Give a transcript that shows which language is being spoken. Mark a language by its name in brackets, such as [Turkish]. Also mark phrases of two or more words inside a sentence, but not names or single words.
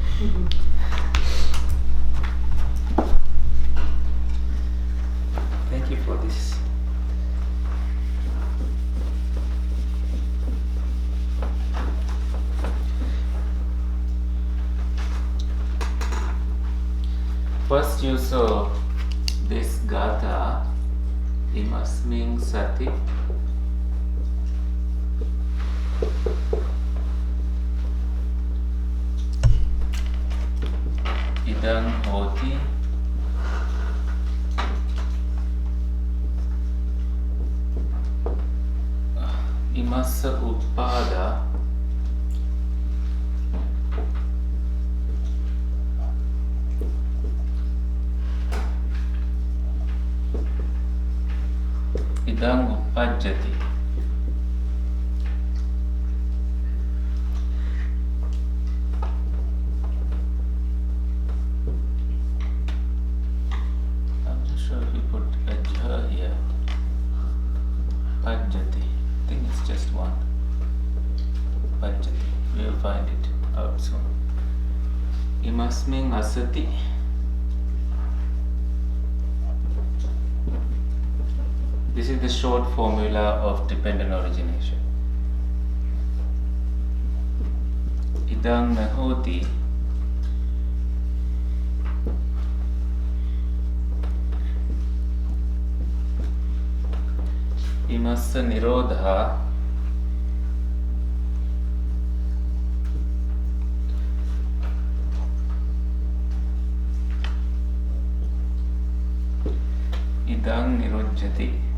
[English] Thank you for this. First you saw this gatha, [Pali] imasmin sati. Idang hoti. Imassa uppada. Idang uppajjati. [English] I'm not sure if you put a jha here. Pajjati. I think it's just one. Pajjati. We will find it out soon. [Pali] Imasmin asati. [English] This is the short formula of dependent origination. [Pali] Idang nahoti. Imassa nirodha. Idang nirojjati.